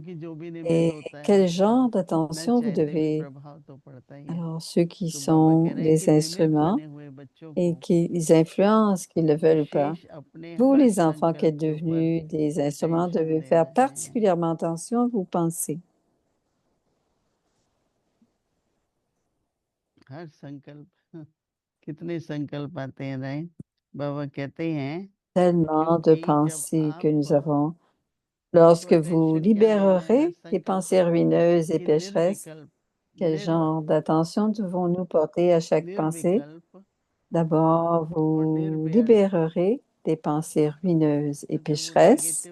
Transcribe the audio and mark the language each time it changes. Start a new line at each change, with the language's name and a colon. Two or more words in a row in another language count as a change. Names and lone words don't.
French: Et quel genre d'attention vous devez... Alors, ceux qui sont des instruments et qu'ils influencent, qu'ils le veulent ou pas, vous, les enfants qui êtes devenus des instruments, devez faire particulièrement attention à vos pensées.
Hindi: हर संकल्प, कितने संकल्प आते हैं, राइट? बाबा कहते हैं
French: Tellement de pensées que nous avons. Lorsque vous libérerez des pensées ruineuses et pécheresses, quel genre d'attention devons-nous porter à chaque pensée? D'abord, vous libérerez des pensées ruineuses et pécheresses.